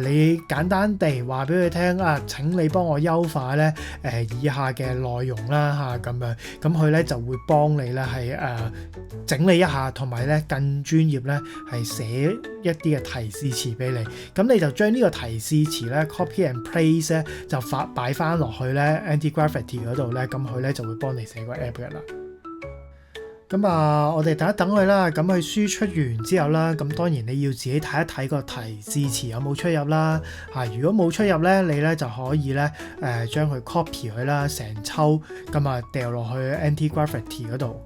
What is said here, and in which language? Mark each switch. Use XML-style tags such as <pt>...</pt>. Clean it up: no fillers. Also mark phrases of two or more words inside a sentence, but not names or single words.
<yue>你簡單地話俾佢聽請你幫我優化咧以下嘅內容啦咁樣，佢咧就會幫你咧係整理一下，同埋咧更專業咧係寫一啲嘅提示詞俾你。你就將呢個提示詞咧</yue> <en>copy and paste</en> <yue>咧就擺翻落去咧 Anti-Gravity 嗰度咧，佢咧就會幫你寫個 app 嘅啦。我哋等一等佢啦。佢輸出完之後啦，當然你要自己睇一睇個提示詞有冇出入啦。如果冇出入咧，你咧就可以咧將佢 copy 佢啦，成抽掉落去 Anti-Gravity 嗰度。</yue>